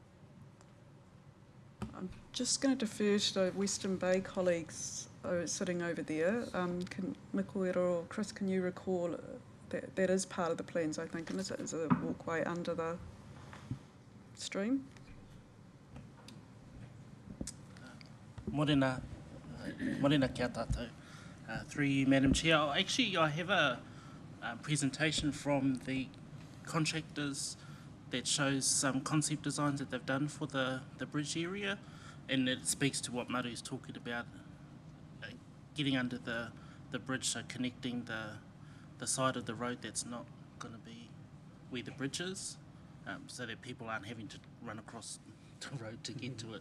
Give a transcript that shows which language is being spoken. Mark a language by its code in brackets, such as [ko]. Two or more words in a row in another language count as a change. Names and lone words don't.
[en] I'm just going to defer to the Western Bay colleagues sitting over there. Can Mikoero or Chris, can you recall that is part of the plans, I think, and is a walkway under the stream? [mi] Morena kia tātou. [en] Through you, Madam Chair. Actually, I have a presentation from the contractors that shows some concept designs that they've done for the bridge area, and it speaks to what Maru's talking about, getting under the bridge, so connecting the side of the road that's not going to be where the bridge is, so that people aren't having to run across the road to get to it.